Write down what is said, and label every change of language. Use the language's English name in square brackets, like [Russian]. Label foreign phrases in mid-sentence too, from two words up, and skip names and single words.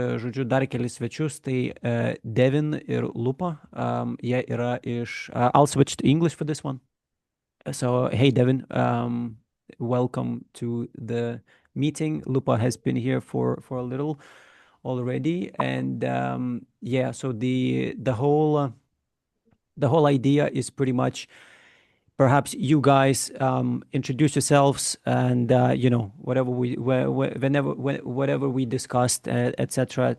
[Lithuanian] žodžiu, dar kelis svečius, tai Devin ir Lupa, jie yra iš... [English] I'll switch to English for this one. So, hey, Devin, welcome to the meeting. Lupa has been here for a little already, and yeah, so the whole idea is pretty much perhaps you guys introduce yourselves and whatever we discussed, etc.